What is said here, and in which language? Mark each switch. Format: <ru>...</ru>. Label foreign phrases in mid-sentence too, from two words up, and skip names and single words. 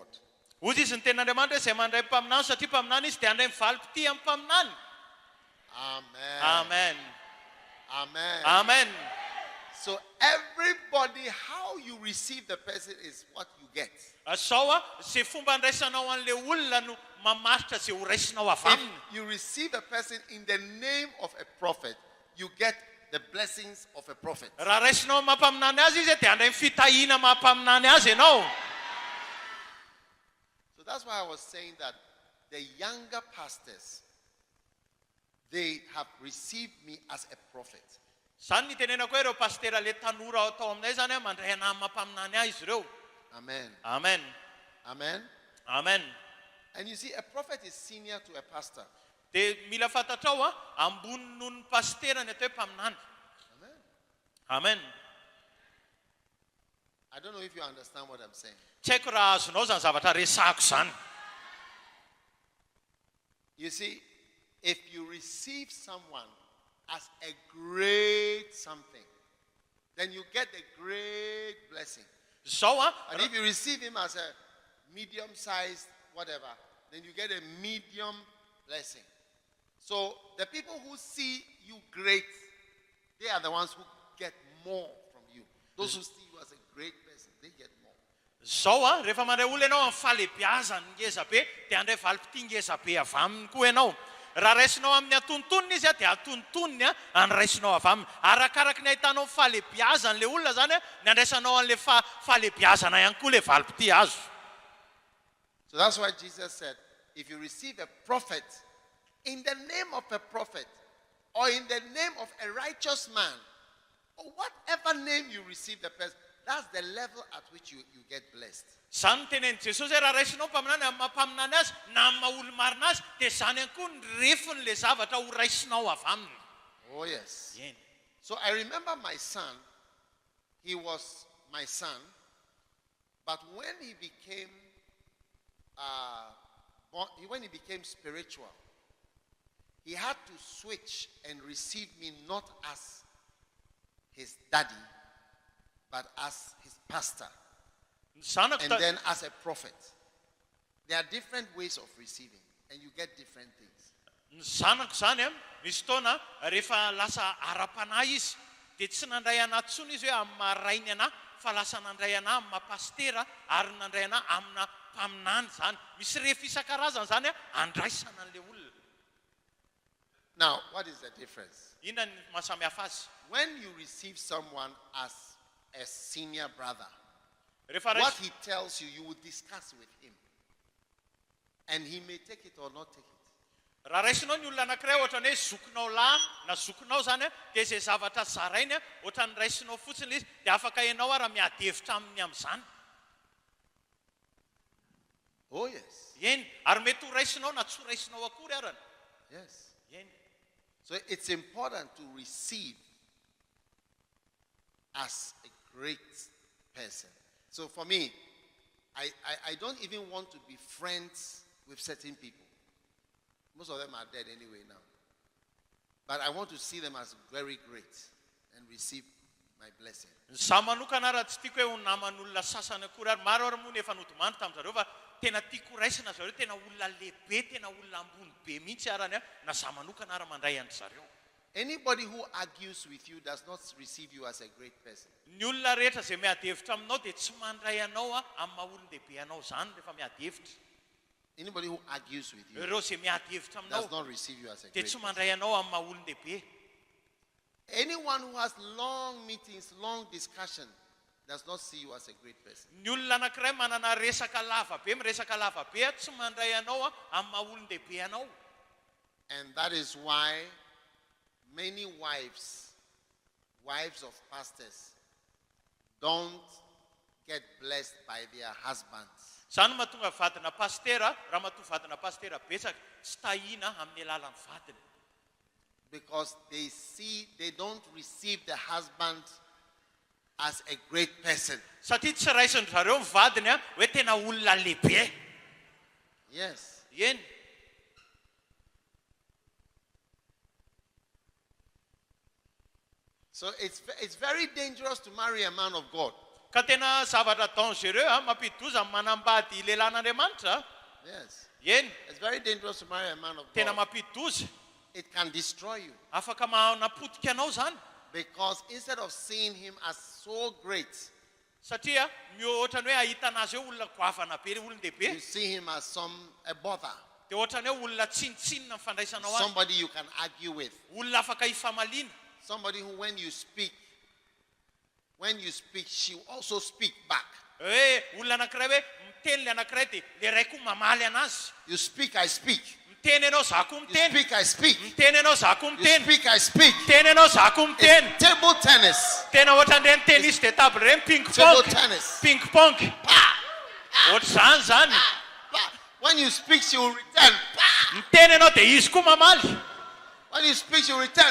<mg>Hozy izy ny ten'Andriamanitra izay mandray mpaminany satria mpaminany izy dia andray mivalim-pity amin'ny mpaminany. Amen. Amen. Amen. Amen.</mg> <en>So everybody, how you receive the person is what you get.</en> <mg>Sao a zay fomba andraisanao an'ilay olona no mamaritra zay ho raisinao avy</mg> <en>If</en> <mg>aminy.</mg> <en>you receive a person in the name of a prophet, you get the blessings of a prophet.</en> <mg>Raha raisinao mampaminany azy izy dia andray fitahiana mampaminany azy ianao.</mg> <en>So that's why I was saying that the younger pastors, they have received me as a prophet.</en> <mg>Zany nitenenako hoe ireo pastera le tanora atao aminay zany a mandray anahy mampaminany ahy izy ireo. Amen. Amen. Amen. Amen.</mg> <en>And you see, a prophet is senior to a pastor.</en> <mg>Dia mila fantatrao a ambony noho ny pastera ny atao hoe mpaminany. Amen. Amen.</mg> <en>I don't know if you understand what I'm saying.</en> <mg>Tsy haiko raha azonao zany zavatra resahako zany.</mg> <en>You see, if you receive someone as a great something, then you get the great blessing.</en> <mg>Zao a</mg> <en>And if you receive him as a medium-sized whatever, then you get a medium blessing. So the people who see you great, they are the ones who get more from you. Those who see you as a great person, they get more.</en> <mg>Zao a rehefa mandray olona ianao amin'ny falebiazany ngeza be dia andray valim-pity ngeza be avy aminy koa ianao. Raha raisinao amin'ny atontonony izy a dia atontonony a andraisinao avy aminy. Arakaraky ny ahitanao falebiazany le olona zany a ny andraisanao an'le falebiazana ihany koa le valim-pity azo.</mg> <en>So that's why Jesus said, if you receive a prophet in the name of a prophet or in the name of a righteous man, or whatever name you receive the person, that's the level at which you get blessed.</en> <mg>Zany tenen'i Jesosy hoe raha raisinao mpaminany amin'ny mampaminany azy na amin'ny maha-olo-marina azy dia zany ihany koa ny refon'le zavatra ho raisinao avy aminy.</mg> <en>Oh yes.</en> <mg>Eny.</mg> <en>So I remember my son he was my son, but when he became when he became spiritual, he had to switch and receive me not as his daddy, but as his pastor, and then as a prophet. There are different ways of receiving, and you get different things.</en> <mg>Zanako zany misy fotoana rehefa lasa ara-panahy izy dia tsy nandray anahy tsony izy hoe amin'ny maharainy anahy fa lasa nandray anahy amin'ny mahapastera ary nandray anahy amina mpaminany zany. Misy rehefa isan-karazany zany andraisana an'ilay olona.</mg> <en>Now, what is the difference?</en> <mg>Inona ny mahasamihafa azy?</mg> <en>When you receive someone as a senior brother,</en> <mg>Rehefa</mg> <en>what he tells you, you will discuss with him. And he may take it or not take it.</en> <mg>raha raisinao ny olona anankiray ohatrany hoe zokinao lahy na zokinao zany dia izay zavatra zarainy ohatrany raisinao fotsiny izy dia afaka ianao raha miady hevitra aminy amin'izany.</mg> <en>Oh yes.</en> <mg>Eny, ary mety ho raisinao na tsy ho raisinao akory arany.</mg> <en>Yes.</en> <mg>Eny.</mg> <en>So it's important to receive as a great person. So for me, I don't even want to be friends with certain people. Most of them are dead anyway now. But I want to see them as very great and receive my blessing.</en> <mg>Zaho manokana raha tsy tiako hoe ho naman'olona sasany akory ary maro ary moa ny efa nodomany tamin'izareo fa tena tiako raisina zareo tena olona lehibe tena olona ambony be mihitsy arany na zaho manokana ary mandray andry zareo.</mg> <en>Anybody who argues with you does not receive you as a great person.</en> <mg>Ny olona rehetra izay miady hevitra aminao dia tsy mandray anao amin'ny maha-olon-dehibe anao zany rehefa miady hevitra.</mg> <en>Anybody who argues with you</en> <mg>Ireo izay miady hevitra</mg> <en>does</en> <mg>aminao</mg> <en>not receive you as a</en> <mg>dia</mg> <en>great</en> <mg>tsy</mg> <en>person.</en> <mg>mandray anao amin'ny maha-olon-dehibe.</mg> <en>Anyone who has long meetings, long discussion, does not see you as a great person.</en> <mg>Ny olona anankiray manana resaka lava be miresaka lava be tsy mandray anao amin'ny maha-olon-dehibe anao.</mg> <en>And that is why many wives of pastors, don't get blessed by their husbands.</en> <mg>Zany mahatonga vadina pastera, raha mahatonga vadina pastera betsaka tsy tahina amin'ny alalan'ny vadiny.</mg> <en>Because they don't receive the husband as a great person.</en> <mg>Satria tsy raisin zareo ny vadiny hoe tena olona lehibe.</mg> <en>Yes.</en> <mg>Eny.</mg> <en>So it's very dangerous to marry a man of God.</en> <mg>Ka tena zavatra dangereux mampidi-doza manambady lelàn'Andriamanitra.</mg> <en>Yes.</en> <mg>Eny.</mg> <en>It's very dangerous to marry a man of</en> <mg>Tena</mg> <en>God.</en> <mg>mampidi-doza.</mg> <en>It can destroy you.</en> <mg>Afaka manapotika anao zany.</mg> <en>Because instead of seeing him as so great,</en> <mg>Satria mihoatra hoe ahita anazy hoe olona goavana be olon-dehibe.</mg> <en>you see him as a bother.</en> <mg>Dia ohatrany hoe olona tsinontsinona mifandraisana azy.</mg> <en>Somebody you can argue with.</en> <mg>Olona afaka hifamaliana.</mg> <en>Somebody who when you speak, she will also speak back.</en> <mg>Hoe olona anankiray hoe miteny le anankiray dia le ray koa mamaly anazy.</mg> <en>You speak, I speak.</en> <mg>Miteny ianao za koa</mg> <en>You</en> <mg>miteny.</mg> <en>speak, I speak.</en> <mg>Miteny ianao za koa</mg> <en>You</en> <mg>miteny.</mg> <en>speak, I speak.</en> <mg>Miteny ianao za koa miteny.</mg> <en>It's table tennis.</en> <mg>Tena ohatran'ireny</mg> <fr>tennis de table</fr> <mg>ireny ping</mg> <en>Table pong. tennis. Ping pong.</en> <mg>Ohatr'izany zany.</mg> <en>When you speak, she will return.</en> <mg>Miteny ianao dia izy koa mamaly.</mg> <en>When you speak, she will return.</en>